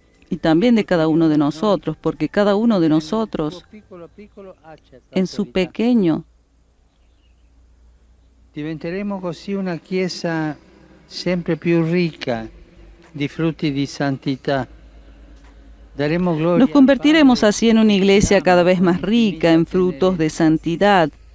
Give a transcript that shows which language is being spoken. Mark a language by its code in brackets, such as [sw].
[es] Y también de cada uno de nosotros, porque cada uno de nosotros, en su pequeño, [it] diventeremo così una Chiesa sempre più ricca di frutti di santità. [es] Nos convertiremos así en una iglesia cada vez más rica en frutos de santidad.